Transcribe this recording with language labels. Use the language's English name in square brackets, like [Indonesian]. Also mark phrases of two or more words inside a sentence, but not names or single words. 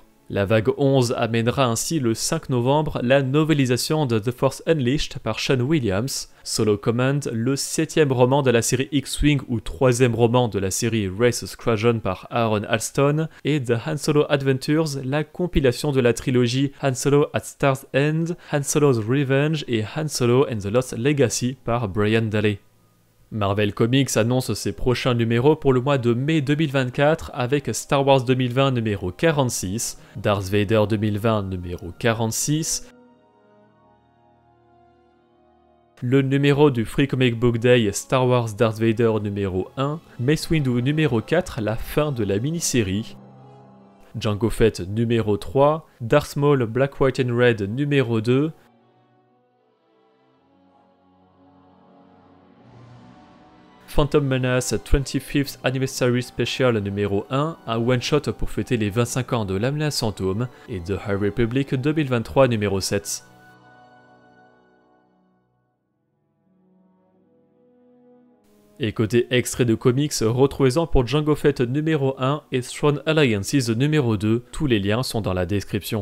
[French] La vague 11 amènera ainsi le 5 novembre la novélisation de The Force Unleashed par Sean Williams, Solo Command, le 7e roman de la série X-Wing ou 3e roman de la série Wraith Squadron par Aaron Alston, et The Han Solo Adventures, la compilation de la trilogie Han Solo at Star's End, Han Solo's Revenge et Han Solo and the Lost Legacy par Brian Daley. Marvel Comics annonce ses prochains numéros pour le mois de mai 2024 avec Star Wars 2020 numéro 46, Darth Vader 2020 numéro 46, le numéro du Free Comic Book Day Star Wars Darth Vader numéro 1, Mace Windu numéro 4, la fin de la mini-série, Jango Fett numéro 3, Darth Maul Black, White and Red numéro 2, Phantom Menace 25th Anniversary Special numéro 1, un one-shot pour fêter les 25 ans de l'Alliance Fantôme, et The High Republic 2023 numéro 7. Et côté extrait de comics, retrouvez-en pour Jango Fett numéro 1 et Throne Alliances numéro 2, tous les liens sont dans la description.